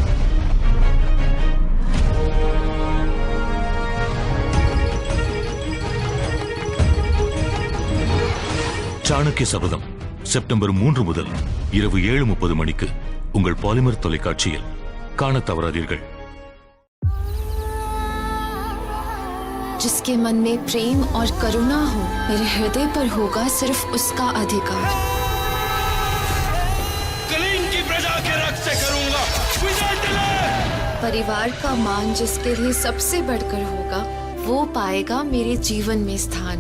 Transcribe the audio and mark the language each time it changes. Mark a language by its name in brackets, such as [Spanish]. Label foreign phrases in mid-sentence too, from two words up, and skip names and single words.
[Tamil] சாணக்கிய சபதம் செப்டம்பர் 3 முதல் இரவு 7:30 மணிக்கு உங்கள் பாலிமர் தொலைக்காட்சியில் காணத் தவறாதீர்கள். [Hindi] जिसके मन में प्रेम और करुणा हो, मेरे हृदय पर होगा सिर्फ उसका अधिकार। कलीन की प्रजा के रक्त से करूंगा विजय तिलक। परिवार का मान जिसके लिए सबसे बढ़कर होगा, वो पाएगा मेरे जीवन में स्थान।